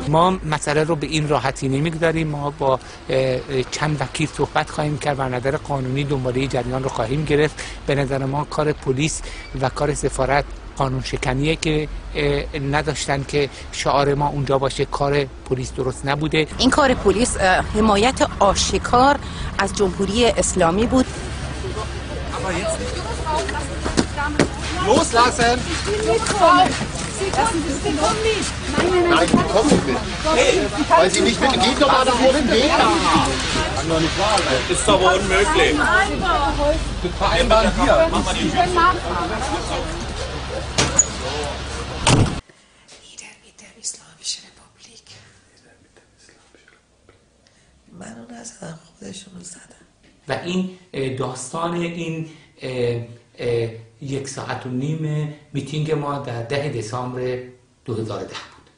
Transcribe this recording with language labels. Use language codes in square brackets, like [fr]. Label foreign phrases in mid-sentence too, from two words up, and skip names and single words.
[fa] ما مسئله رو به این راحتی نمی‌گذاریم. ما با چند وکیل صحبت خواهیم کرد و نظر قانونی دنباله جریان رو خواهیم گرفت. به نظر ما کار پلیس و کار سفارت قانون شکنیه که نداشتن که شعار ما اونجا باشه. کار پلیس درست نبوده. این کار پلیس حمایت آشکار از جمهوری اسلامی بود. [de] Loslassen! Sie kommen nicht. Nein, die kommen nicht mit. Weil sie nicht mit. Geht doch mal da auf den Weg. Kann doch nicht wahr sein. Ist aber unmöglich. Wir vereinbaren hier. Machen wir die Tür. [fa] منو نزدن، خودشونو زدن. و این داستان این 1.5 ساعت میتینگ ما در 10 دسامبر 2010